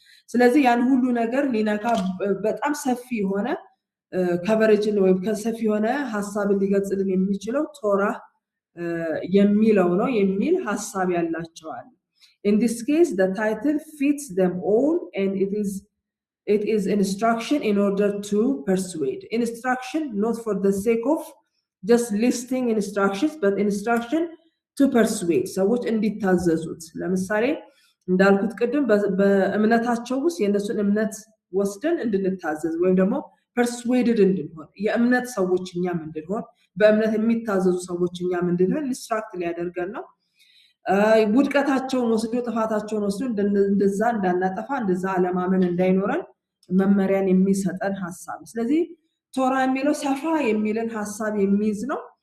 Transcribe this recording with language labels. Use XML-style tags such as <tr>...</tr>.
<am>ስለዚህ ያን ሁሉ ነገር ሊነካ በጣም ሰፊ የሆነ ከቨሬጅን ወይ ከሰፊ የሆነ ሐሳብን ሊገልጽልን የሚችለው ቶራ የሚለው ነው የሚል ሐሳብ ያላቸዋል።</am> <en>In this case the title fits them all and it is instruction in order to persuade. Instruction not for the sake of just listing instructions but instruction to persuade</en> <am>ሰዎች እንዲታዘዙት። ለምሳሌ እንዳልኩት ቅድም በእምነታቸው ውስጥ የነሱን እምነት ወስደን እንድንታዘዝ ወይም ደግሞ persuaded እንድንሆን የእምነት ሰዎች እኛም እንድንሆን በእምነት የሚታዘዙ ሰዎች እኛም እንድንሆን ኢንስትራክት ሊያደርገን ነው። ውድቀታቸውን ወስዶ ጥፋታቸውን ወስዶ እንደዛ እንዳናጠፋ እንደዛ አለማመን እንዳይኖረን መመሪያን የሚሰጠን ሐሳብ። ስለዚህ ቶራ የሚለው ሰፋ የሚልን ሐሳብ የሚይዝ ነው።</am>